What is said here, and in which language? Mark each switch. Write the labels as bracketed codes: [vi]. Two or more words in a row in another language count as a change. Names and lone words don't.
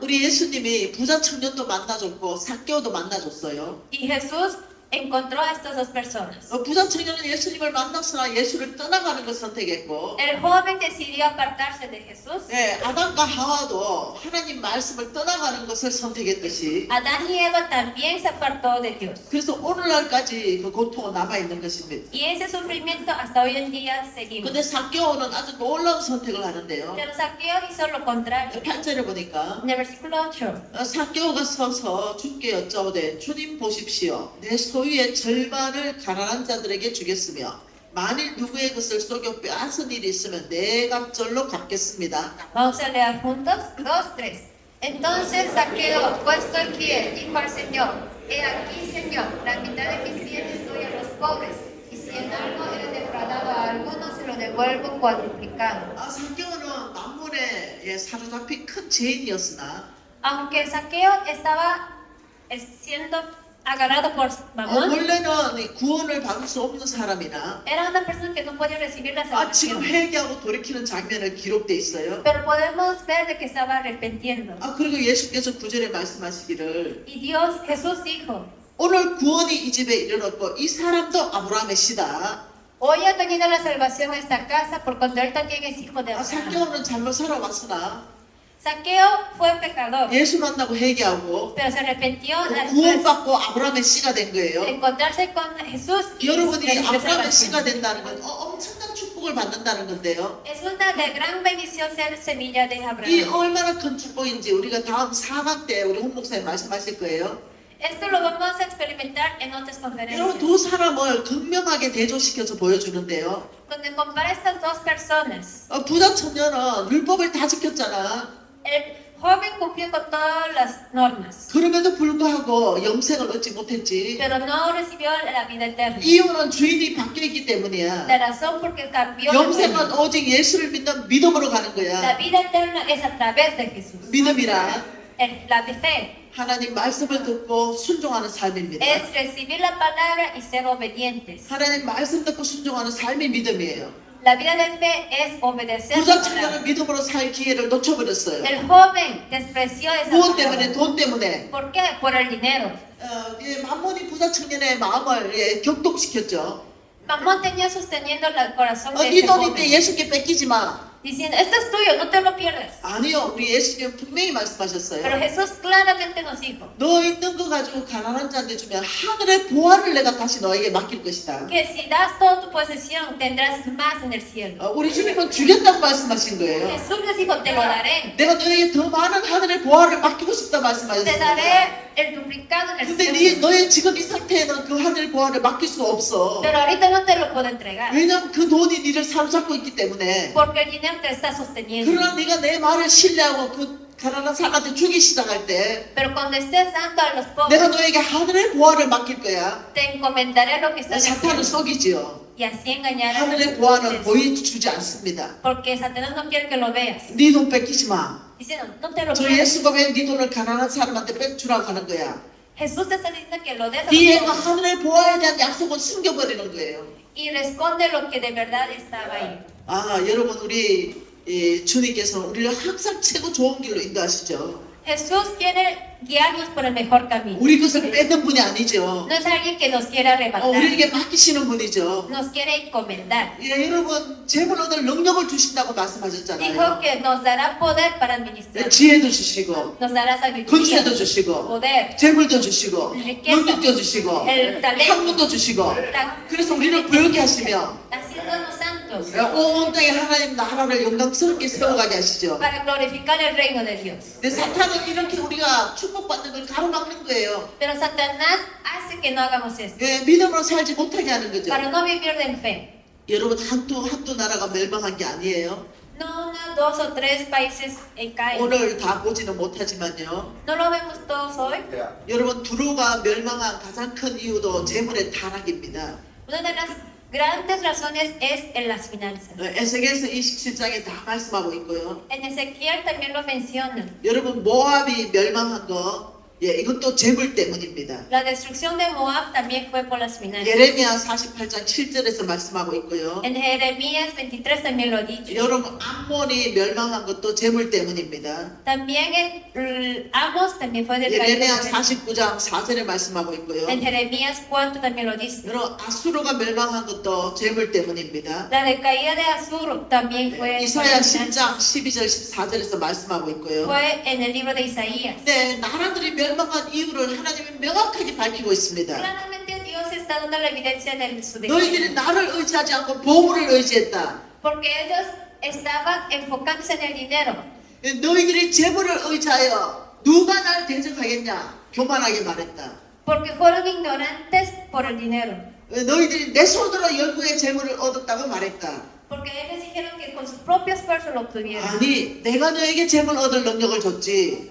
[ko] 우리 예수님이 부자 청년도 만나줬고 삭개오도 만나줬어요. [es] Y Jesús encontró a estas dos personas. [ko] 부자 청년은 예수님을 만났으나 예수를 떠나가는 것을 선택했고, [es] El joven decidió apartarse de Jesús. [ko] 아담과 하와도 하나님 말씀을 떠나가는 것을 선택했듯이, [es] Adán y Eva también se apartó de Dios. [ko] 그래서 오늘날까지 그 고통은 남아있는 것입니다. [es] Y ese sufrimiento hasta hoy en día seguimos. [ko] 근데 삭개오는 아주 놀라운 선택을 하는데요. [es] Pero Saqueo hizo lo contrario. [ko] 8절에 보니까 [es] En el versículo 8. [ko] 삭개오가 서서 주께 여짜오되 주님 보십시오. 내 소유의 절반을 가난한 자들에게 주겠으며 만일 누구의 것을 속여 빼앗은 일이 있으면 내 갑절로 갚겠습니다. [es] Vamos a leer juntos. 2, 3. Entonces Saqueo, puesto en pie, dijo al Señor: He aquí, Señor, la mitad de mis bienes doy a los pobres, y si en algo he defraudado a alguno, se lo devuelvo cuadruplicado. [ko] 삭개오는 만몬에 사로잡힌 큰 죄인이었으나 [es] Aunque Saqueo estaba siendo agarrado por Mamón, [ko] 원래는 이 구원을 받을 수 없는 사람이나 [es] era una persona que no podía recibir la [ko] 지금 [es] salvación. [ko] 회개하고 돌이키는 장면을 기록돼 있어요. [es] Pero podemos ver de que estaba arrepintiendo. [ko] 그리고 예수께서 9절에 말씀하시기를 [es] Y Dios, Jesús dijo: [ko] 오늘 구원이 이 집에 이르렀고 이 사람도 아브라함의 씨다. [es] Hoy ha venido la salvación a esta casa por cuanto él también es hijo de Abraham. [ko] 삭개오는 잘못 살아왔으나 [es] Saqueo fue pecador, [ko] 예수 만나고 회개하고 [es] pero se arrepintió después [ko] 구원받고 아브라함의 씨가 된 [es] de [ko] 거예요. [es] encontrarse con Jesús y [ko] 여러분이 [es] recibir [ko] 아브라함의 [es] salvación. [ko] 씨가 된다는 건 엄청난 축복. 축복을 받는다는 건데요. [es] Es una de gran bendición ser semilla de [ko] 이 [es] Abraham. [ko] 얼마나 큰 축복인지 우리가 다음 4강 때 우리 홍 목사님 말씀하실 거예요. [es] Esto lo vamos a experimentar en otras [ko] 여러분 [es] conferencias. [ko] 두 사람을 극명하게 대조시켜서 보여주는데요. [es] Donde compara estas dos personas. [ko] 부자 청년은 율법을 다 지켰잖아. [es] El joven cumplió con todas las normas, [ko] 그럼에도 불구하고 영생을 얻지 못했지. [es] pero no recibió la vida eterna. [ko] 이유는 주인이 바뀌었기 때문이야. [es] La razón por qué cambió de [ko] 영생은 [es] dueño. [ko] 오직 예수를 믿는 믿음으로 가는 [es] La [ko] 거야. [es] vida eterna es a través de Jesús. [ko] 믿음이란 [es] La de fe [ko] 하나님 말씀을 듣고 순종하는 삶입니다. [es] es recibir la palabra y ser obedientes. [ko] 하나님 말씀 듣고 순종하는 삶이 믿음이에요. [es] La vida de fe es obedecer [ko] 부자 [es] la palabra. [ko] 청년은 믿음으로 살 기회를 놓쳐버렸어요. [es] El joven despreció esa [ko] 무엇 때문에? [es] palabra. [ko] 돈 때문에. [es] ¿Por qué? Por el dinero. [ko] 만몬이 부자 청년의 마음을 격동시켰죠. [es] Mamón tenía sosteniendo el corazón de [ko] 네 [es] ese [ko] 돈인데 [es] joven, [ko] 예수께 뺏기지 마. [es] diciendo, esto es tuyo, no te lo pierdas. [ko] 아니요, 우리 예수님 분명히 [es] Pero [ko] 말씀하셨어요. [es] Jesús claramente nos dijo [ko] 너 있는 거 가지고 가난한 자한테 주면 하늘의 보화를 내가 다시 너에게 맡길 것이다. [es] que si das toda tu posesión tendrás más en el cielo. [ko] 우리 주님은 주겠다고 말씀하신 거예요. [es] Jesús les dijo, te lo daré. [ko] 내가 너에게 더 많은 하늘의 보화를 맡기고 싶다 [es] Te [ko] 말씀하셨습니다. [es] daré el duplicado en el [ko] 근데 [es] cielo. [ko] 너의 지금 이 상태에는 그 하늘의 보화를 맡길 수가 없어. [es] Pero ahorita no te lo puedo entregar. [ko] 왜냐면 그 돈이 니를 사로잡고 있기 때문에. [es] Porque el dinero te está sosteniendo. [ko] 그러나 네가 내 말을 신뢰하고 그 가난한 사람한테 주기 시작할 때 [es] Pero cuando estés dando a los pobres, [ko] 내가 너에게 하늘의 보화를 맡길 거야. [es] te encomendaré lo que está en el [ko] 사탄을 [es] cielo. [ko] 속이지요. [es] Y así engañarás a [ko] 하늘의 [es] los [ko] 보화는 [es] pobres. [ko] 보여주지 않습니다. [es] Porque Satanás no quiere que lo veas. [ko] 네 돈 뺏기지 마. [es] Diciendo, no te lo [ko] 저 [es] pierdas. [ko] 예수가 왜 네 돈을 가난한 사람한테 빼주라고 하는 거야. [es] Jesús te está diciendo que lo des a [ko] 네가 [es] los pobres [ko] 하늘의 보화에 대한 약속은 숨겨버리는 거예요. [es] y responde lo que de verdad estaba ahí. [ko] 여러분 우리 주님께서 우리를 항상 최고 좋은 길로 인도하시죠. [es] Jesús quiere guiarnos por el mejor camino. [ko] 우리 것을 뺏는 분이 아니죠. [es] No es alguien que nos quiera arrebatar, [ko] 우리에게 맡기시는 분이죠. [es] nos quiere encomendar. [ko] 여러분 재물 얻을 능력을 주신다고 말씀하셨잖아요. [es] Dijo que nos dará poder para administrar, [ko] 지혜도 주시고 [es] nos dará sabiduría, [ko] 권세도 주시고 [es] poder, [ko] 재물도 주시고 [es] riqueza, [ko] 능력도 주시고 [es] el talento, [ko] 학문도 주시고 [es] la- [ko] 그래서 우리를 부여게 하시며 [es] haciéndonos santos [ko] 온 땅에 하나님 나라를 영광스럽게 세워가게 하시죠. [es] para glorificar el reino de Dios. [ko] 근데 사탄은 이렇게 우리가 축복받는 걸 가로막는 거예요. [es] Pero Satanás hace que no hagamos esto, [ko] 믿음으로 살지 못하게 하는 거죠. [es] para no vivir de fe. [ko] 여러분 한두 나라가 멸망한 게 아니에요. [es] No una, dos o tres países caen. [ko] 오늘 다 보지는 못하지만요. [es] No lo vemos todos hoy. [ko] 여러분 두로가 멸망한 가장 큰 이유도 재물의 타락입니다. [es] Una de las grandes razones es en las finanzas. [ko] 에스겔서 27장에 다 말씀하고 있고요. [es] En Ezequiel también lo mencionan. [ko] 여러분 모압이 멸망한 거 이것도 재물 때문입니다. [es] La destrucción de Moab también fue por las finanzas. [ko] 예레미야 48장 7절에서 말씀하고 있고요. [es] En Jeremías 23 también lo ha dicho. [ko] 여러분 암몬이 멸망한 것도 재물 때문입니다. [es] También en Amos también fue del país. [ko] 예레미야 49장 4절에 말씀하고 있고요. [es] En Jeremías 4 también lo dice. [ko] 여러분 아수르가 멸망한 것도 재물 때문입니다. [es] La decaída de Asur también fue por [ko] 이사야 [es] las finanzas. [ko] 10장 12절 14절에서 말씀하고 있고요. [es] Fue en el libro de Isaías. [ko] 네, 나라들이 멸망한 이유를 하나님이 명확하게 밝히고 있습니다. [es] Claramente Dios está dando la evidencia de su [ko] 너희들이 [es] declive. [ko] 나를 의지하지 않고 보물을 의지했다. [es] Porque ellos estaban enfocándose en el dinero. [ko] 너희들이 재물을 의지하여 누가 날 대적하겠냐? 교만하게 말했다. [es] Porque fueron ignorantes por el dinero. [ko] 너희들이 내 손으로 열국의 재물을 얻었다고 말했다. [es] Porque ellos dijeron que con sus propios esfuerzos lo obtuvieron. [ko] 아니, 내가 너에게 재물 얻을 능력을 줬지.